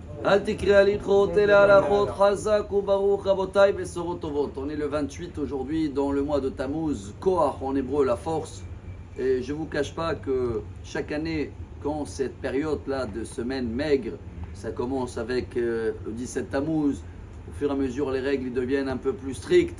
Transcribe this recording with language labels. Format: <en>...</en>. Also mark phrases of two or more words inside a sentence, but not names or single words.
<he>אל תקרי הליכות אלא הלכות חזק וברוך רבותי בשורות טובות.</he> <fr>On est le 28 aujourd'hui dans le mois de Tammuz, Koach en hébreu, la force. Et je ne vous cache pas que chaque année, quand cette période-là de semaine maigre, ça commence avec le 17 Tammuz, au fur et à mesure les règles deviennent un peu plus strictes.</fr>